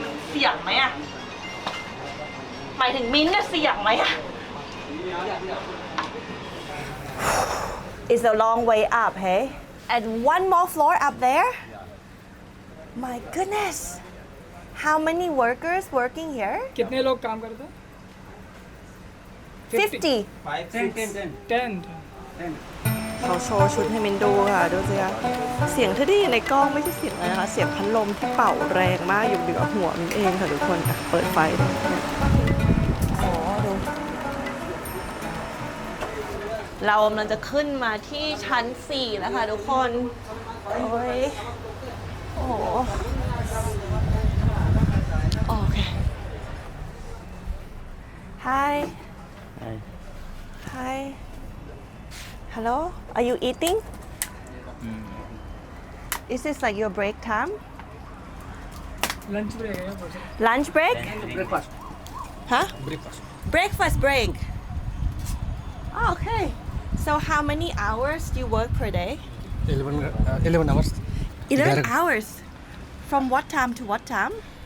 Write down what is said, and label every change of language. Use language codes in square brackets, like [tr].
[th] เสี่ยงไหมอะหมายถึงมิ้นท์เนี่ยเสี่ยงไหมอะ [en] It's a long way up hey and one more floor up there My goodness How many workers working here? [hi] कितने लोग काम करते हैं [en] 50. 10 [th] เขาโชว์ชุดให้มินดูค่ะ ดูสิคะเสียงที่ได้ยินในกล้องไม่ใช่เสียงอะไรนะคะ เสียงพัดลมที่เป่าแรงมากอยู่เหนือหัวมินเองค่ะทุกคนอ่ะเปิดไฟดูอ๋อดู เรากำลังจะขึ้นมาที่ชั้น 4 แล้วค่ะทุกคน โอ้ย โอ้โห โอเค [en] Hi Hi Hello Are you eating Is this like your break time [hi] lunch break है [en] Lunch break Breakfast. Huh Breakfast break Oh, okay So how many hours do you work per day 11 hours 11 hours From what time to what time